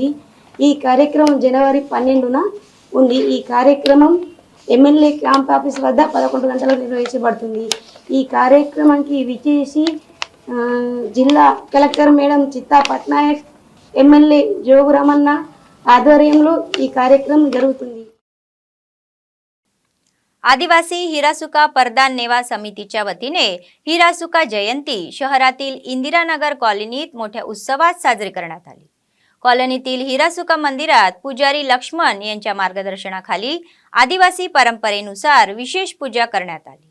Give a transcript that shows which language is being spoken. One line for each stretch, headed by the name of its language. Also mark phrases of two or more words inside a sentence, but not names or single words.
Telugu: ఈ కార్యక్రమం జనవరి 12న ఉంది. ఈ కార్యక్రమం ఎమ్మెల్యే క్యాంప్ ఆఫీస్ వద్ద 11 గంటలకు నిర్వహించబడుతుంది. ఈ కార్యక్రమానికి విచ్చేసి జిల్లా కలెక్టర్ మేడం చిత్తా పట్నాయక్, ఎమ్మెల్యే జోగు రమణ ఆధ్వర్యంలో ఈ కార్యక్రమం జరుగుతుంది.
Marathi: आदिवासी हिरासुका परदान नेवा समितीच्या वतीने हिरासुका जयंती शहरातील इंदिरानगर कॉलनीत मोठ्या उत्सवात साजरी करण्यात आली. कॉलनीतील हिरासुका मंदिरात पुजारी लक्ष्मण यांच्या मार्गदर्शनाखाली आदिवासी परंपरेनुसार विशेष पूजा करण्यात आली.